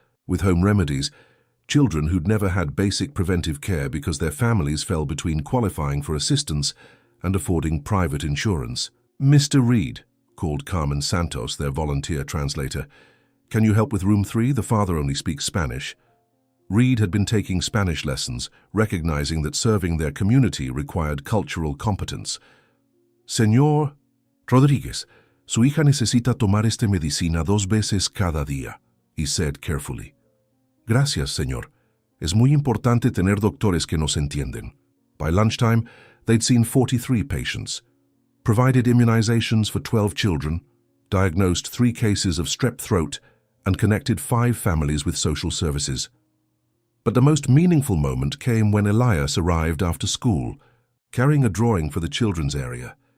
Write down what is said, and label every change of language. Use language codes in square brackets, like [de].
[en] With home remedies, children who'd never had basic preventive care because their families fell between qualifying for assistance and affording private insurance. Mr. Reed, called Carmen Santos, their volunteer translator. Can you help with room 3? The father only speaks Spanish. Reed had been taking Spanish lessons, recognizing that serving their community required cultural competence. [es] Señor Rodríguez, su hija necesita tomar esta medicina 2 veces cada día, [en] he said carefully. [es] Gracias, señor. Es muy importante tener doctores que nos entienden. [en] By lunchtime, they'd seen 43 patients, provided immunizations for 12 children, diagnosed 3 cases of strep throat, and connected 5 families with social services. But the most meaningful moment came when Elias arrived after school, carrying a drawing for the children's area.